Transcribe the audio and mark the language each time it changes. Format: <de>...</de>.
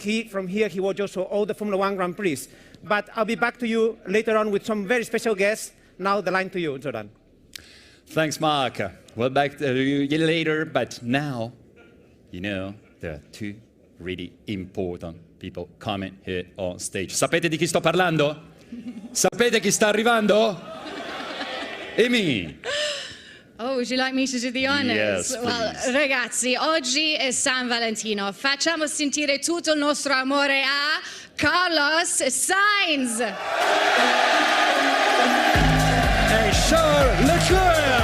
<en>From here, he watched also all the Formula 1 Grand Prix. But I'll be back to you later on with some very special guests. Now the line to you, Zoran. Thanks, Marc. Well, back to you later, but now, you know, there are 2 really important people coming here on stage.</en> <it>Sapete di chi sto parlando? Sapete chi sta arrivando? Amy.</it> <en>Oh, would you like me to do the honors? Yes, well, please.</en> <it>ragazzi, oggi è San Valentino. Facciamo sentire tutto il nostro amore a Carlos Sainz. E Charles Leclerc.</it>